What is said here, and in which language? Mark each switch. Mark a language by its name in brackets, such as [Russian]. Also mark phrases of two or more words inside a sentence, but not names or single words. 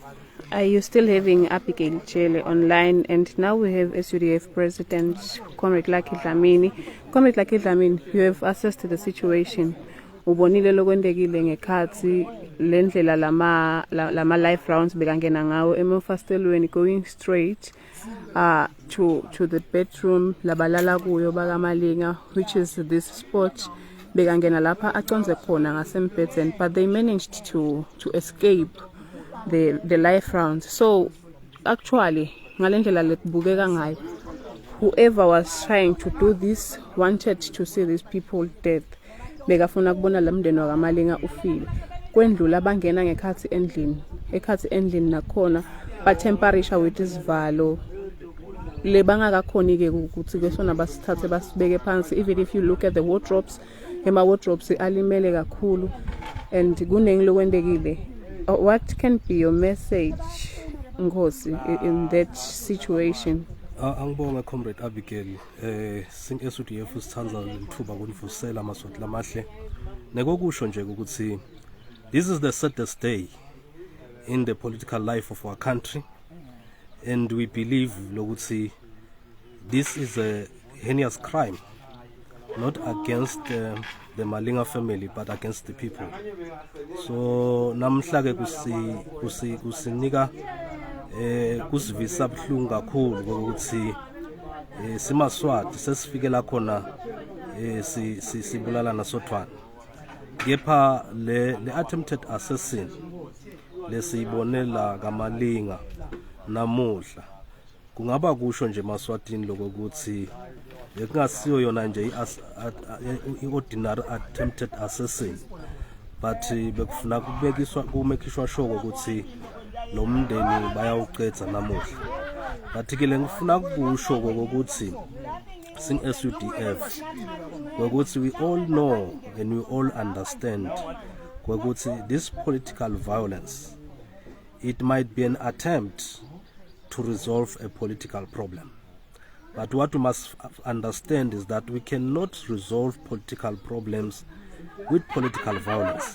[English] Are you still having Abigail Chele online? And now we have SUDF President Comrade Lucky Dlamini. Comrade Lucky Dlamini, you have assessed the situation. [Swati] Ubonile lokwendekile ngekhathi lendlela lama [English] life rounds [Swati] bekangena ngawo emafastelweni [English] going straight to the bedroom [Swati] labalala kuyo bakaMalinga, [English] which is this spot [Swati] bekangena lapha aconze khona ngasembhedeni, [English] but they managed to escape the life rounds. So actually [Swati] ngalendlela lekubukeka ngayo, [English] whoever was trying to do this wanted to see these people dead. [Swati] Bekafuna kubona lamndeni wakaMalinga ufile kwendlula abangena ngekhathi endlini nakhona batemperisha with isivalo lebangakakhoni ke ukuthi kesona basithathe basibeke phansi. [English] Even if you look at the wardrobes, wardrobes [Swati] alimele kakhulu [English] and [Swati] kunengi lokwendekile. [English] What can be your message, Ngosi, in that situation? [Swati] Angibonga Comrade Abigail, sing SUDF usithandza lithuba kunivusela amaswati lamahle nekokusho nje ukuthi [English] this is the saddest day in the political life of our country, and we believe lokuthi this is a heinous crime, not against the Malinga family but against the people. [Swati] So namhla ke kusinika kusivisa buhlungu kakhulu ukuthi simaswati sesifikela khona sibulala nasothwana. Kepha le [English] attempted assassin [Swati] lesiyibonela kaMalinga namuhla kungaba kusho nje emaswatini lokuthi bekungasiyo yona nje [English] i-ordinary attempted assassin, but [Swati] bekufuna kumekishwa sure ukuthi lo mndeni bayawuqedza namuhla. [English] But [Swati] ke ngifuna ukusho ukuthi sing SUDF ukuthi [English] we all know and we all understand ukuthi this political violence, it might be an attempt to resolve a political problem. But what we must understand is that we cannot resolve political problems with political violence.